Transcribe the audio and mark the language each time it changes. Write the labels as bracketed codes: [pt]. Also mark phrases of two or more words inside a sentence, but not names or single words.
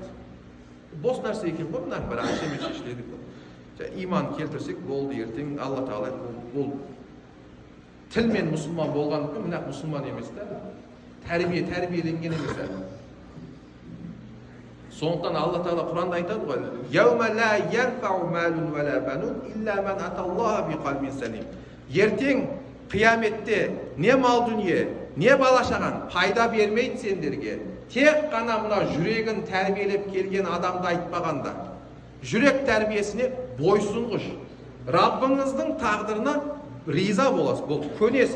[kk] Бос нәрсе екен ғой, мына бір ашеме шешіледі. Иман келтірсек болды, ертең Алла Тағала бұл тілмен мұсылман болған күн, мына мұсылман емес та. Тәрбиеленген емес әлі. Сондықтан Алла Тағала Құранда айтады ғой, [ar] «يوم لا ينفع مال ولا بنون إلا من أتى الله بقلب سليم». [kk] Ертең қияметте не мал дүние, не бала шаған пайда бермейді сендерге. Тек қана мына жүрегін тәрбиелеп келген адамды айтпағанда. Жүрек тәрбиесіне бойсұнғыш. Раббыңыздың тағдырына риза боласыз, бұл көнесіз.